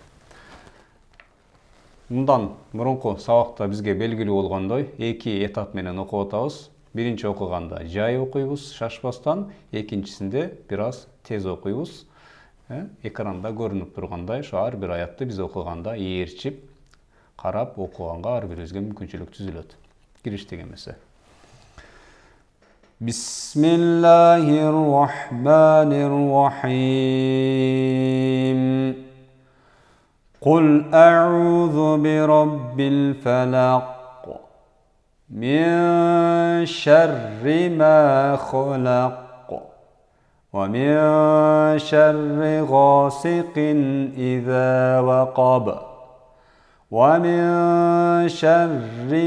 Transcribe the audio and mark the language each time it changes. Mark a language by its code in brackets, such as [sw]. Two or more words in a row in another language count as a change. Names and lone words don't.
[ky] Мындан мурунку сабакта бизге белгилүү болгондой, эки этап менен окуп атабыз. Биринчи окуганда жай окуйбуз, шашпастан, экинчисинде бир аз тез окуйбуз. Экранда көрүнүп тургандай, ошо ар бир аятты биз окуганда ээрчип, карап окуганга ар бирибизге мүмкүнчүлүк түзүлөт. Кириштик эмесе. [ar] بسم الله الرحمن الرحيم قل أعوذ برب الفلق من شر ما خلق ومن شر غاسق إذا وقب ومن شر